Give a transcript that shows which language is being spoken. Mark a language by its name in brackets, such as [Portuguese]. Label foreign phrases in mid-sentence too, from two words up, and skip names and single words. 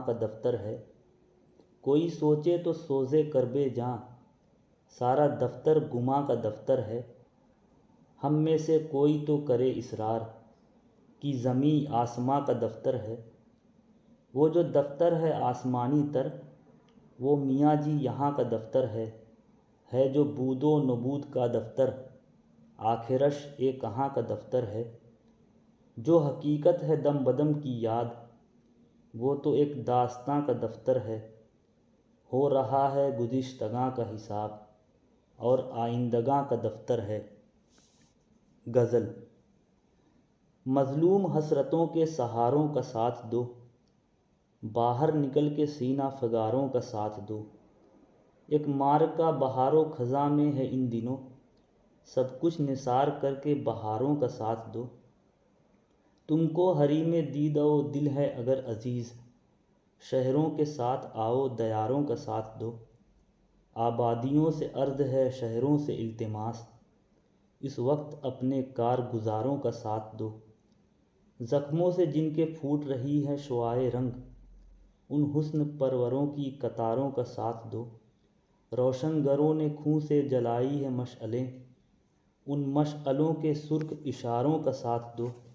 [Urdu] کا دفتر ہے، کوئی سوچے تو سوزے کرب جاں، سارا دفتر گماں کا دفتر ہے، ہم میں سے کوئی تو کرے اصرار کہ زمیں آسماں کا دفتر ہے، وہ جو دفتر ہے آسمانی تر، وہ میاں جی یہاں کا دفتر ہے جو بود و نبود کا دفتر، آخرش اے کہاں کا دفتر ہے، جو حقیقت ہے دم بدم کی یاد، وہ تو ایک داستاں کا دفتر ہے، ہو رہا ہے گزشتگاں کا حساب اور آئندگاں کا دفتر ہے۔ غزل۔ مظلوم حسرتوں کے سہاروں کا ساتھ دو، باہر نکل کے سینہ فگاروں کا ساتھ دو، ایک معرکہ بہار و خزاں میں ہے ان دنوں، سب کچھ نثار کر کے بہاروں کا ساتھ دو، تم کو حریم دید و دل ہے اگر عزیز، شہروں کے ساتھ آؤ دیاروں کا ساتھ دو، آبادیوں سے عرض ہے شہروں سے التماس، اس وقت اپنے کارگزاروں کا ساتھ دو، زخموں سے جن کے پھوٹ رہی ہے شعاع رنگ، ان حسن پروروں کی قطاروں کا ساتھ دو، روشن گروں نے خوں سے جلائی ہے مشعلیں، ان مشعلوں کے سرخ اشاروں کا ساتھ دو،